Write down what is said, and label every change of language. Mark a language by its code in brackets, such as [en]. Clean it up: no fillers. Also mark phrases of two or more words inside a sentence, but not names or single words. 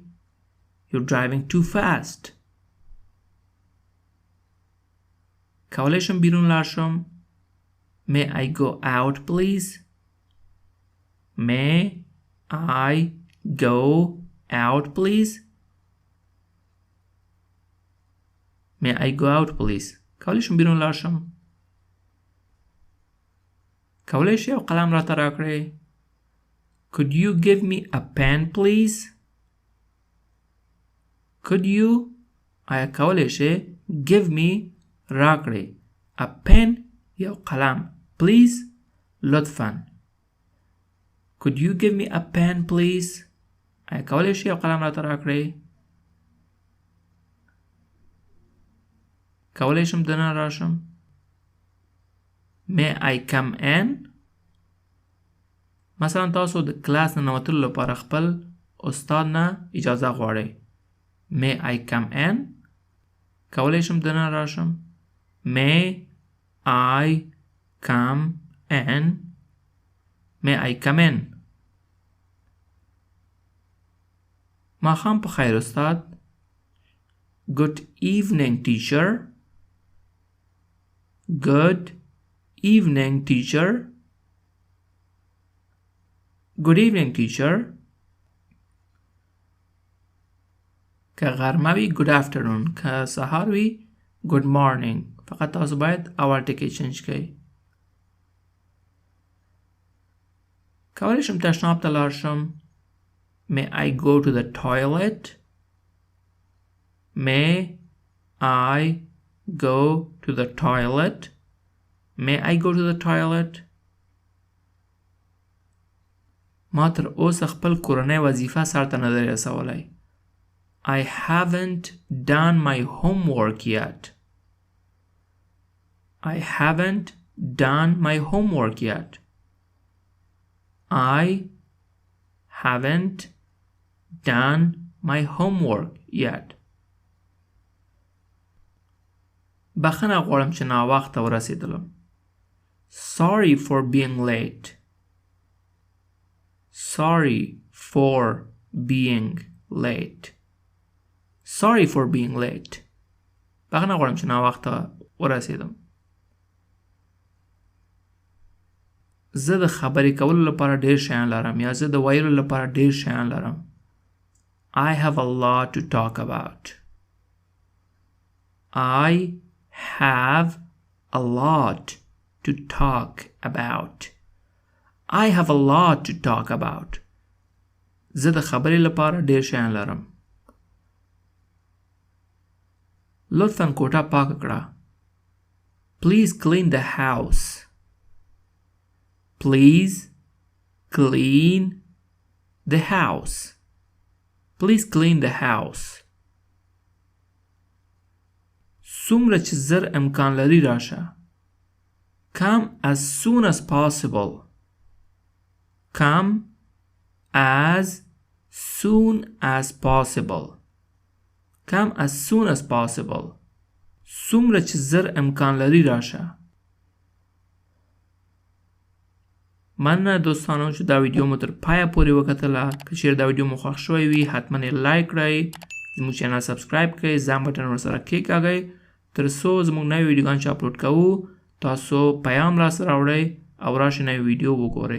[en] You're driving too fast. [ps] کولی شم بیرون لاړ شم. [en] May I go out please? May I go out please? May I go out please? [ps] کولی شم بیرون لاړ شم. کولی شئ یو قلم راته راکړئ. [en] Could you give me a pen please? Could you [ps] آیا کولی شئ [en] give me راکړئ a pen [ps] یو قلم [en] please لطفاً. Could you give me a pen please? [ps] آیا کولی شئ یو قلم راته راکړئ. کولی شم دننه راشم. [en] May I come in? [ps] مثلا تاسو د کلاس نه نوتلو لپاره خپل استاد نه اجازه غواړئ. [en] May I come in? [ps] کولی شم دننه راشم. [en] May I come in? May I come in? [ps] ماښام په خیر استاد. [en] Good evening teacher. Good evening teacher. Good evening teacher. [ps] که غرمه وی [en] good afternoon. [ps] که سهار وی [en] good morning. [ps] فقط تاسو باید اول ټکی چینج کړئ. کولی شم تشناب ته لاړ شم. [en] May I go to the toilet? May I go to the toilet? May I go to the toilet? [ps] ما تر اوسه خپل کورنۍ وظیفه سرته نه دی رسولی. [en] I haven't done my homework yet. I haven't done my homework yet. I haven't done my homework yet. [ps] بخښنه غواړم چې ناوخته ورسېدلم. [en] Sorry for being late. Sorry for being late. Sorry for being late. [ps] بخښنه غواړم چې ناوخته ورسېدم. زه د خبرې کولو لپاره ډېر شیان لرم یا زه د ویلو لپاره ډېر شیان لرم. [en] I have a lot to talk about. I have a lot to talk about. I have a lot to talk about. [ps] زه د خبرې لپاره ډېر شیان لرم. لطفاً کوټه پاک کړه. [en] Please clean the house. Please clean the house. Please clean the house. [ps] څومره چې زر امکان لري راشه. [en] Come as soon as possible. Come as soon as possible. Come as soon as possible. [ps] څومره چې زر امکان لري راشه. مننه دوستانو چې دا ویډیو مو تر پایه پورې وکتله. که چیرې دا ویډیو مو خوښ شوی وي حتما یې لایک کړئ، زموږ چینل سبسکرایب کړئ، زنګ بټن ورسره کېکاږئ تر څو زموږ نوې ویډیوګانې چې اپلوډ کوو تاسو پیام راسره راوړئ او راشئ نوې ویډیو وګورئ.